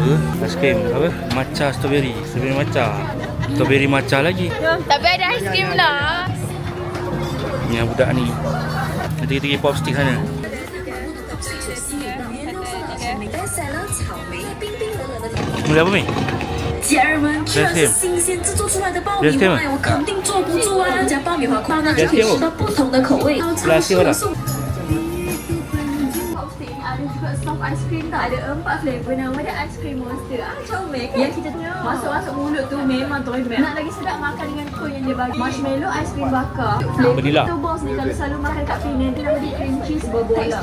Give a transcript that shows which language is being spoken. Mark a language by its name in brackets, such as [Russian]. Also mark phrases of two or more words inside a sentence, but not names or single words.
[Malay] Aiskrim apa? Matcha strawberry. Strawberry matcha. Strawberry matcha lagi. Tapi ada aiskrim lah. Ni yang budak ni. Nanti kita pergi popstick sana. Mula apa ni? [Chinese] 家人们，这是新鲜制作出来的爆米花，我肯定坐不住啊！加爆米花块呢，就可以吃到不同的口味。超市的送。 [Malay] Ada juga [English] soft ice cream [Malay] tak? Ada 4 flavor. Nama dia [English] ice cream monster. [Malay] Comel kan? Yang kita masuk mulut tu memang toilet. Nak lagi sedap makan dengan cone yang dia bagi. [English] Marshmallow, ice cream [Malay] bakar. Vanilla. Itu bos ni kalau selalu makan kat Penang. Dia nama dia [English] cream cheese [Malay] berbola.